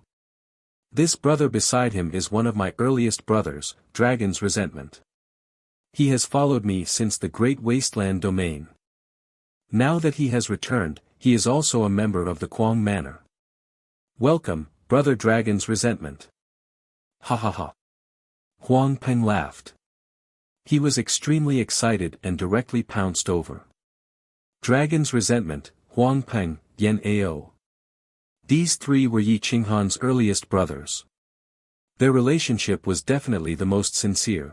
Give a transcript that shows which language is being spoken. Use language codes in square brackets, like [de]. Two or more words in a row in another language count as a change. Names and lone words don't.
[en] This brother beside him is one of my earliest brothers, Dragon's Resentment. He has followed me since the Great Wasteland Domain. Now that he has returned, he is also a member of the Quang Manor. Welcome, Brother Dragon's Resentment. Ha ha ha. Huang Peng laughed. He was extremely excited and directly pounced over Dragon's Resentment, Huang Peng, Yan Ao. These three were Yi Qinghan's earliest brothers. Their relationship was definitely the most sincere.